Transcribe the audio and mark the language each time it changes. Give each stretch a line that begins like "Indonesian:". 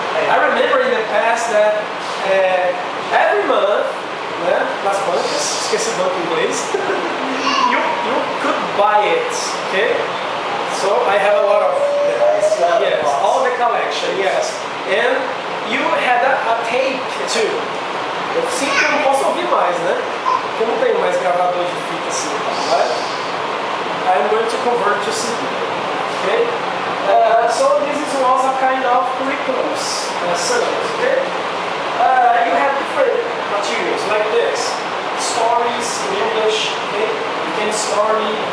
English: I remember in the past that every month, né,
Portuguese: nas bancas, esqueci o banco em inglês,
English: you could buy it, okay? So I have a lot of them. Yes, all the collection, yes. And you had a tape too.
Portuguese: Eu sinto que eu não posso ouvir mais, né? Porque eu não tenho mais gravador de fita assim, right?
English: I'm going to convert to CD, okay? So this was a kind of curriculum syllabus, okay? You have different materials like this. Stories in English, okay? You can story.